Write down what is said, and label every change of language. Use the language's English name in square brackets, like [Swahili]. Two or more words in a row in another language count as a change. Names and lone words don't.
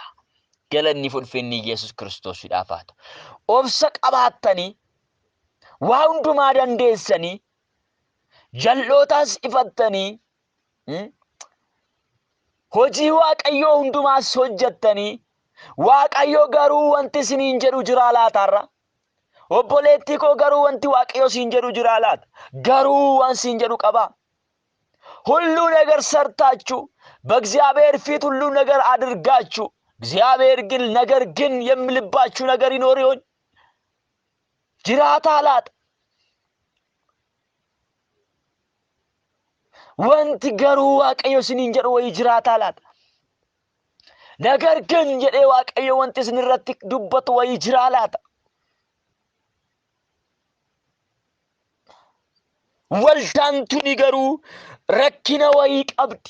[Oromo] Galanni ulfinni Yesuus Kiristoosidhaaf haa ta'u. Obsa qabaattanii waa hundumaa dandeessanii jal'ootaas ifattanii hojii Waaqayyoo hundumaas hojjettanii Waaqayyo garuu wanti isiniin jedhu jira laataarra. Obboleettii koo garuu wanti Waaqayyo siin jedhu jira laata. Garuu waan siin jedhu qaba. [Amharic] ሁሉ ነገር ሰርታችሁ በእግዚአብሔር ፊት ሁሉ ነገር አድርጋችሁ እግዚአብሔር ግን ነገር ግን የሚልባችሁ ነገር ይኖር ይሆን? ጅራታ አላት። [Oromo] wanti garuu Waaqayyo isiniin jedhu wayii jiraataa laata? Nagar ግን jedhee Waaqayyo wanti isin irratti dubbatu wayii jiraa laata? Waldaan tuni garuu rakkina wayii qabdi.